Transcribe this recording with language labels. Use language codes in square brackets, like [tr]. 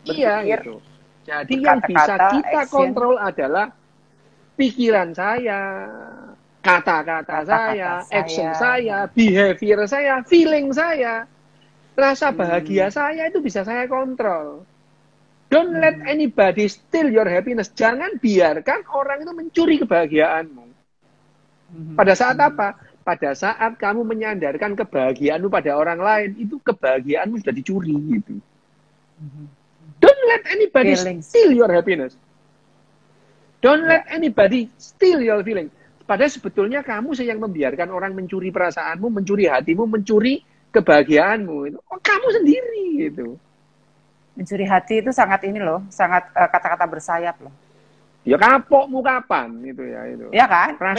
[id] Iya berpikir. gitu. Jadi yang bisa kita kontrol adalah pikiran saya, kata-kata saya, action saya, behavior saya, feeling saya, rasa bahagia saya itu bisa saya kontrol. [en] Don't let anybody steal your happiness. [id] Jangan biarkan orang itu mencuri kebahagiaanmu. Pada saat apa? Pada saat kamu menyandarkan kebahagiaanmu pada orang lain, itu kebahagiaanmu sudah dicuri gitu. [en] Don't let anybody steal your happiness. Don't let anybody steal your feeling. [id] Padahal sebetulnya kamu yang membiarkan orang mencuri perasaanmu, mencuri hatimu, mencuri kebahagiaanmu. Itu kamu sendiri gitu. Mencuri hati itu sangat ini loh, sangat kata-kata bersayap loh. Ya kapokmu kapan itu ya itu. Ya kan? Rasain,